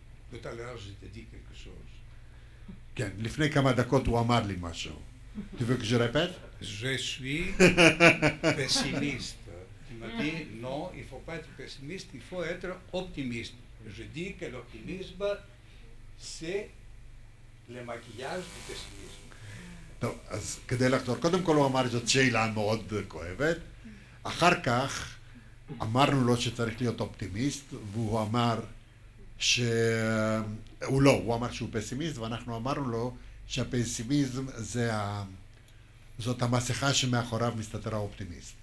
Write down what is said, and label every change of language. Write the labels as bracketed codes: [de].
[fr] Tout à l'heure, je t'ai dit quelque chose. [he] כן, לפני כמה דקות הוא אמר לי משהו. [fr] Tu veux que je répète? Je suis pessimiste. Il m'a dit non, il ne faut pas être pessimiste, il faut être optimiste. Je dis que l'optimisme, c'est le maquillage du pessimisme. [he] טוב, אז כדי לחזור, קודם כל הוא אמר זאת שאלה מאוד כואבת, אחר כך אמרנו לו שצריך להיות אופטימיסט, והוא אמר שהוא לא, הוא אמר שהוא פסימיסט, ואנחנו אמרנו לו שהפסימיזם זאת המסכה שמאחוריו מסתתר האופטימיסט.